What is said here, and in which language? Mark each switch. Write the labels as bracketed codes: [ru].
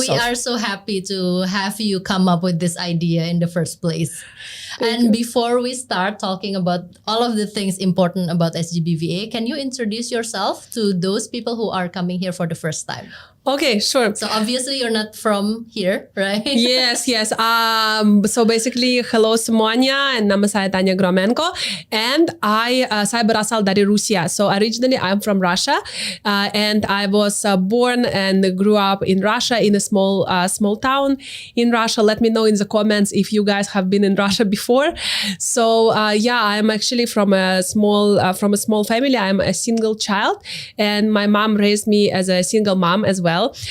[en] We are so happy to have you come up with this idea in the first place. And before we start talking about all of the things important about SGBVA, can you introduce yourself to those people who are coming here for the first time? Okay, sure. So obviously you're not from here, right? Yes. So basically, hello [id] semuanya, and nama saya Tania Gromenko, and saya berasal dari Rusia. [en] So originally I'm from Russia, and I was born and grew up in Russia in a small town in Russia. Let me know in the comments if you guys have been in Russia before. So I'm actually from a small family. I'm a single child, and my mom raised me as a single mom as well.